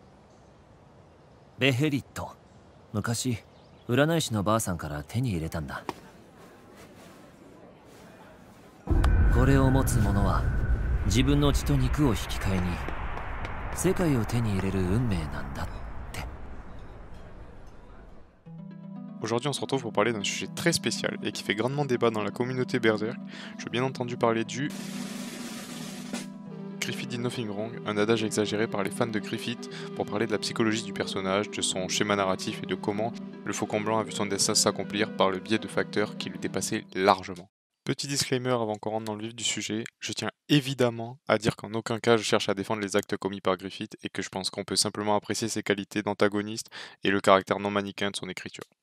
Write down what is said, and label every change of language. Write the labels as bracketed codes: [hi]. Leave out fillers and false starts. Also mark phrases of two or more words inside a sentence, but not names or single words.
[ja] ベヘリット。昔占い師のばあさんから手に入れたんだ。これを持つ者は自分の血と肉を引き換えに世界を手に入れる運命なんだって。 [fr] Aujourd'hui, on se retrouve pour parler d'un sujet très spécial et qui fait grandement débat dans la communauté Berserk. Je veux bien entendu parler du Griffith [en] did nothing wrong, [fr] un adage exagéré par les fans de Griffith pour parler de la psychologie du personnage, de son schéma narratif et de comment le Faucon Blanc a vu son destin s'accomplir par le biais de facteurs qui le dépassaient largement. Petit disclaimer avant qu'on rentre dans le vif du sujet, je tiens évidemment à dire qu'en aucun cas je cherche à défendre les actes commis par Griffith et que je pense qu'on peut simplement apprécier ses qualités d'antagoniste et le caractère non manichéen de son écriture.